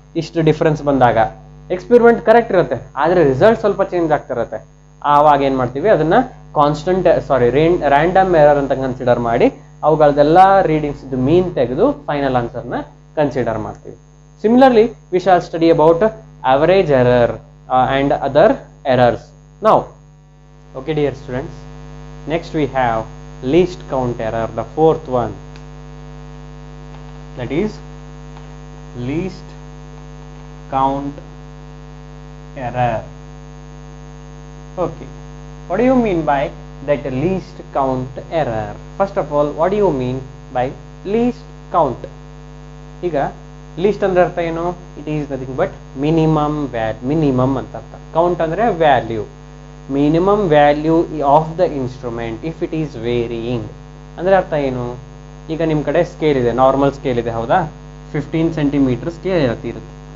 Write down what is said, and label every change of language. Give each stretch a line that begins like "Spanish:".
Kannada: ಇಷ್ಟು ಡಿಫ್ರೆನ್ಸ್ ಬಂದಾಗ experiment correct ಇರುತ್ತೆ, ಆದ್ರೆ ರಿಸಲ್ಟ್ ಸ್ವಲ್ಪ ಚೇಂಜ್ ಆಗ್ತಾ ಇರುತ್ತೆ. ಆವಾಗ ಏನ್ ಮಾಡ್ತೀವಿ? ಅದನ್ನ ಕಾನ್ಸ್ಟೆಂಟ್ ರ್ಯಾಂಡಮ್ ಎರರ್ ಅಂತ ಕನ್ಸಿಡರ್ ಮಾಡಿ ಅವುಗಳದೆಲ್ಲ ರೀಡಿಂಗ್ಸ್ ಮೀನ್ ತೆಗೆದು ಫೈನಲ್ ಆನ್ಸರ್ನ ಕನ್ಸಿಡರ್ ಮಾಡ್ತೀವಿ.
English: Similarly we shall study about average error and other errors now. Okay dear students, next we have least count error, the fourth one, that is least count error. Okay, what do you mean by that least count error? First of all, what do you mean by least count?
Kannada: ಈಗ list ಅಂದ್ರೆ ಅರ್ಥ ಏನು?
English: It is nothing but minimum minimum ಅಂತ ಅರ್ಥ. Count ಅಂದ್ರೆ value, minimum value of the instrument if it is varying.
Kannada: ಅಂದ್ರೆ ಅರ್ಥ ಏನು? ಈಗ ನಿಮ್ಮ ಕಡೆ ಸ್ಕೇಲ್ ಇದೆ, ನಾರ್ಮಲ್ ಸ್ಕೇಲ್ ಇದೆ, ಹೌದಾ? 15 ಸೆಂಟಿಮೀಟರ್ ಸ್ಕೇಲ್ ಇರುತ್ತೆ.